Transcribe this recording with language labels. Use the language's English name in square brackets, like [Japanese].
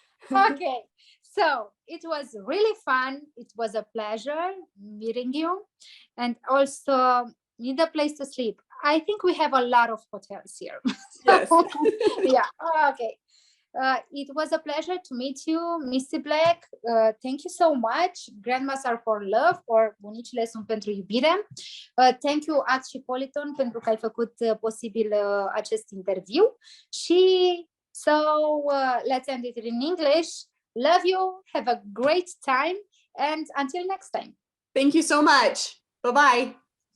[English] Okay, so it was really fun. It was a pleasure meeting you, and also need a place to sleep. I think we have a lot of hotels here. Yes. Yeah, okay. It was a pleasure to meet you, Misty Black. Thank you so much. Grandmas are for love, or [Romanian] bunicile sunt pentru iubire. [English] Thank you, [Romanian] GAFLpb, pentru că ai făcut posibil acest interviu. [English] Și so let's end it in English. Love you. Have a great time. And until next time. Thank you so much. Bye-bye.